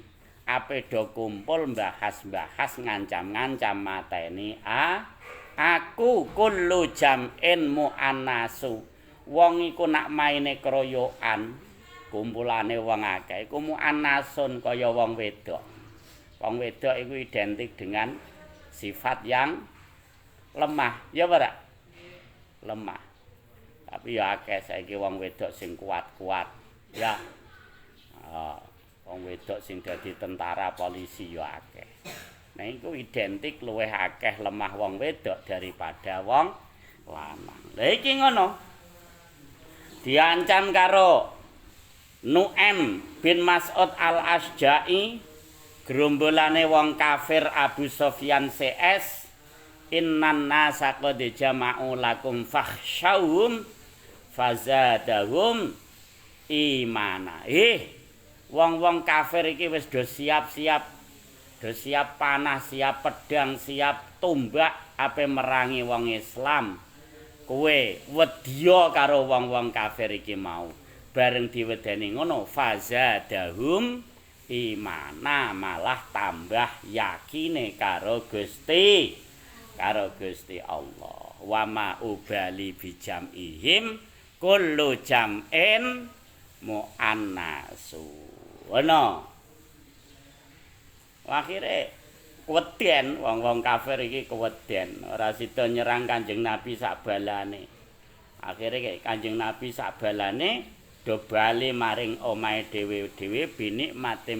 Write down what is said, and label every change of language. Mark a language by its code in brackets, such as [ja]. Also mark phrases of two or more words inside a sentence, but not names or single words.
[jv] Ape do kumpul bahas-bahas ngancam-ngancam mateni aku [ar] كل جمع مؤنث. [jv] Wong iku nak maine kroyokan, kumpulane wong akeh iku mu'annasun kaya wong wedok. Wong wedok iku identik [id] dengan sifat yang lemah, [jv] ya ora? Lemah. Tapi ya akeh saiki wong wedok sing kuat-kuat, ya. Wong wedok sing dadi tentara polisi ya akeh. Nah iku identik luwih akeh lemah wong wedok daripada wong lanang. Lah iki ngono. Diancam karo Nu'aim bin Mas'ud al-Asja'i, gerombolane wong kafir Abu Sufyan CS, [ar] إن الناس قد جمعوا لكم فاخشوهم فزادهم إيمانا. [jv] Wong-wong kafir iki wis do siap-siap, panah, siap pedang, siap tombak ape merangi wong Islam. Kowe wedya karo wong-wong kafir iki mau. Bareng diwedeni ngono, [ar] فزادهم إيمانا, [jv] malah tambah yakine karo Gusti Allah. [ar] وما أبالي بجمعهم كل جمع مؤنث. [jv] Ono. Akhire keweden wong-wong kafir iki keweden, ora sida nyerang Kanjeng Nabi sak balane. Akhire Kanjeng Nabi sak balane do bali maring omahe dhewe-dhewe binikmatin